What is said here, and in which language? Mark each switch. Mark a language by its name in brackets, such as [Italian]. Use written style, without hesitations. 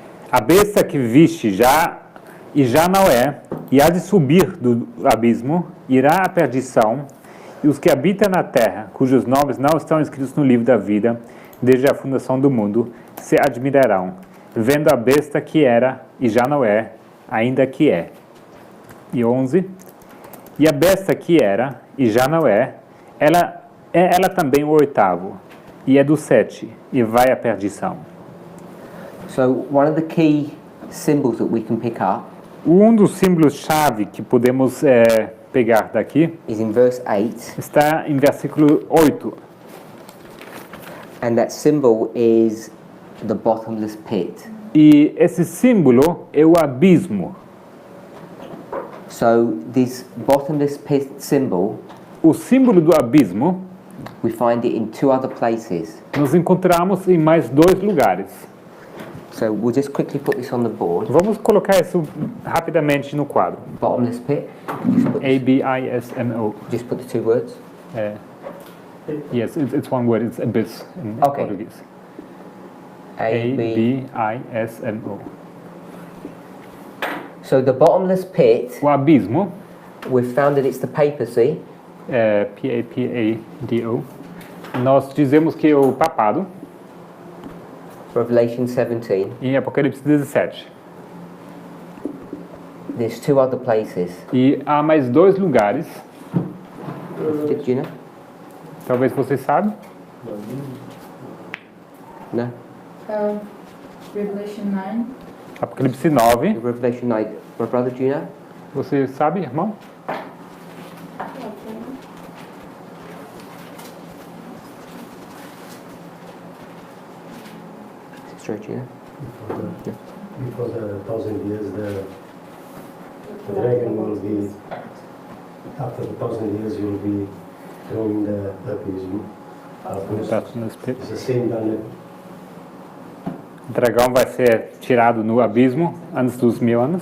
[Portuguese] A besta que viste já não é, e há de subir do abismo, irá à perdição, e os que habitam na terra, cujos nomes não estão escritos no livro da vida, desde a fundação do mundo, se admirarão, vendo a besta que era, e já não é, ainda que é. E 11. E a besta que era, e já não é, ela também o oitavo, e é do 7, e vai à perdição. [English] So one of the key symbols that we can pick up [Portuguese] Dos símbolos-chave que podemos pegar daqui [English] is in verse 8, [Portuguese] está em versículo 8. [English] and that symbol is the bottomless pit. [Portuguese] E esse símbolo é o abismo. [English] So this bottomless pit symbol, [Portuguese] O símbolo do abismo [English] we find it in two other places. [Portuguese] nós encontramos em mais 2 lugares. [English] So we'll just quickly put this on the board. [Portuguese] Vamos colocar isso rapidamente no quadro. [English] Bottomless pit. [Portuguese] A-B-I-S-M-O. [English] Just put the two words. Yes, it's one word. It's abyss in Okay. Portuguese. [Portuguese] A-B. A-B-I-S-M-O. [English] So the bottomless pit, [Portuguese] O abismo, [English] we've found that it's the papacy. [Portuguese] P-A-P-A-D-O. Nós dizemos que é o papado, [English] Revelation 17. [Portuguese] em Apocalipse 17. [English] There's two other places. [Portuguese] E há mais 2 lugares, [English] Did you know? [Portuguese] talvez você saiba. [English] No? Revelation 9. [Portuguese] Apocalipse 9. [English] Revelation 9. My brother, do you know? [Portuguese] Você sabe, irmão? [English] Sister, do you know? Before the 1,000 years, the dragon will be, after the 1,000 years, you'll be thrown in the abysm. It's the same done. [Portuguese] O dragão vai ser tirado no abismo antes dos 1000 anos.